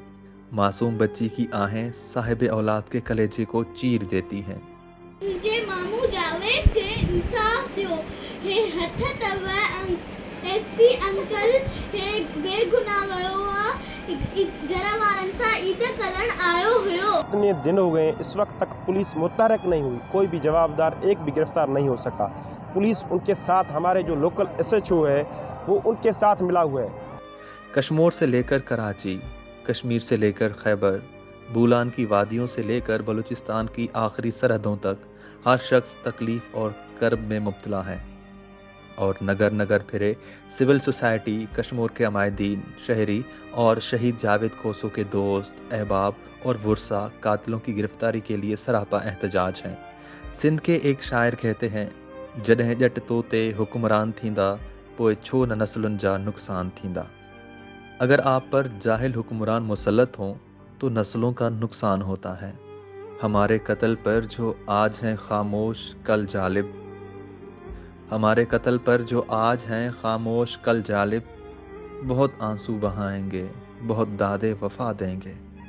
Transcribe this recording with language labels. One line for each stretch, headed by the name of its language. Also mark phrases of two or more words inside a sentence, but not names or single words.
Urdu: معصوم بچی کی آہیں صاحب اولاد کے کلیجے کو چیر دیتی ہیں. مجھے ماموں جاوید کے انصاف دو
Sindhi: हे हथ तवा एसपी अंकल हे बेगुनाह हुआ घरा वारन सा ईद करन आयो हुयो।
Urdu: اتنے دن ہو گئے، اس وقت تک پولیس متحرک نہیں ہوئی، کوئی بھی جوابدار ایک بھی گرفتار نہیں ہو سکا. پولیس ان کے ساتھ، ہمارے جو لوکل ایس ایچ او ہے وہ ان کے ساتھ ملا ہوا ہے. کشمیر سے لے کر کراچی، کشمیر سے لے کر خیبر، بولان کی وادیوں سے لے کر بلوچستان کی آخری سرحدوں تک ہر شخص تکلیف اور کرب میں مبتلا ہے. اور نگر نگر پھرے
English: civil society,
Urdu: کشمیر کے عمائدین، شہری اور شہید جاوید کھوسو کے دوست، احباب اور ورثا قاتلوں کی گرفتاری کے لیے سراپا احتجاج ہیں. سندھ کے ایک شاعر کہتے ہیں,
Sindhi: जॾहिं ॼट तोते हुक्मरान थींदा, पोइ छो न नस्लुनि जा नुक़सान थींदा।
Urdu: اگر آپ پر جاہل حکمران مسلط ہوں تو نسلوں کا نقصان ہوتا ہے. ہمارے قتل پر جو آج ہیں خاموش کل جالب، ہمارے قتل پر جو آج ہیں خاموش کل جالب، بہت آنسو بہائیں گے، بہت دادِ وفا دیں گے.